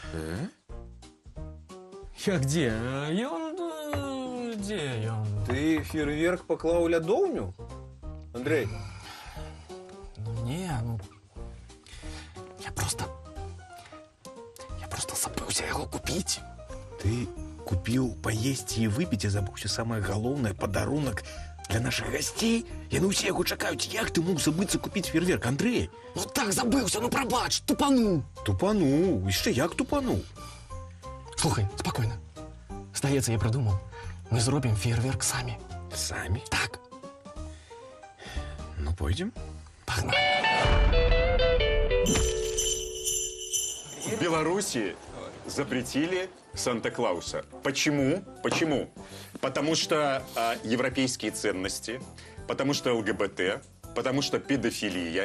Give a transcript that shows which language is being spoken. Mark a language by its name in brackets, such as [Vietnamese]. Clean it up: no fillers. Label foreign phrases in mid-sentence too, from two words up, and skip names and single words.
[Belarusian] Як дзе? Дзе ён? Ты фейерверк паклаў у лядоўню? Андрей. Не, Я просто забыўся яго купіць. [Russian] Ты купил поесть и выпить, и забыўся самое галоўнае, подарунок для наших гостей. [Belarusian] Яны ўсе яго чакаюць. Як ты мог забыцца купіць фейерверк, Андрей? Ну так забыўся, ну прабач, тупануў. Тупануў? Яшчэ як тупануў? Слухай, спокойно. Здаецца, [Russian] я придумал. [Belarusian] Мы зробім фейерверк самі. Самі? Так. Ну, [Russian] пойдем. Погнали. В Беларуси запретили Санта-Клауса. Почему? Потому что европейские ценности, потому что ЛГБТ, потому что педофилия.